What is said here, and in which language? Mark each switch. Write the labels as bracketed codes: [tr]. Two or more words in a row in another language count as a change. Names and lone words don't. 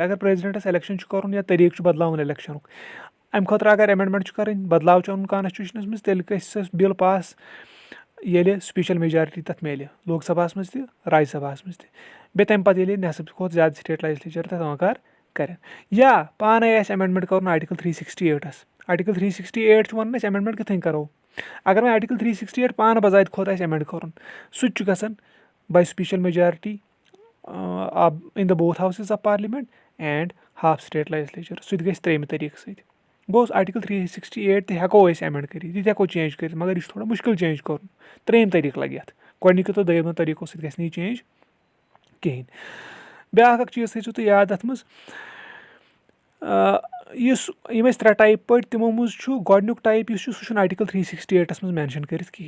[ks] اگر پریزِڈنٹس الیکشن چھُ کرُن یا طریٖقہٕ چھُ بدلاوُن الیکشنُک امہِ خٲطرٕ اگر ایمینڈمنٹ چھُ کرٕنۍ بدلاو چھُ اَنُن کانسٹِچوٗشنس منٛز تیٚلہِ گژھِ سۄ بِل پاس ییٚلہِ [en] special majority [ks] تتھ میلہِ لوک سباہس منٛز تہِ راجیہ سباہس منٛز تہِ بیٚیہِ تمہِ پتہٕ ییٚلہِ نٮ۪صب کھۄتہٕ زیادٕ [en] state legislature [ks] تتھ وقار کرن یا پانے آسہِ ایمینڈمنٹ کرُن آرٹِکل 368 آرٹِکل 368 چھُ ونان أسۍ ایمینڈمنٹ کِتھ کٔنۍ کرو. اگر وۄنۍ آرٹِکل 368 پانہٕ بذاتہِ کھۄتہٕ آسہِ ایمینڈ کرُن سُہ تہِ چھُ گژھان باے [en] special majority in the both houses of parliament and half state legislature [ks] سُہ تہِ گژھِ ترٛیٚیِمہِ طٔریٖقہٕ سۭتۍ. گوٚو آرٹِکل 368 تہِ ہٮ۪کو أسۍ ایمینڈ کٔرِتھ یہِ تہِ ہٮ۪کو چینج کٔرِتھ مگر یہِ چھُ تھوڑا مُشکِل چینج کرُن. ترٛیٚیِم طٔریٖقہٕ لگہِ اَتھ گۄڈنِکیو تہٕ دوٚیمو طٔریٖقو سۭتۍ گژھِ نہٕ یہِ چینج کِہینۍ. بیاکھ اکھ چیٖز تھٲیزیو تُہۍ یاد اَتھ منٛز یُس یِم ٲسۍ ترٛےٚ ٹایپ پٲٹھۍ تِمو منٛز چھُ گۄڈنیُک ٹایپ یُس چھُ سُہ چھُنہٕ آرٹِکل 368 منٛز مینشن کٔرِتھ کِہینۍ.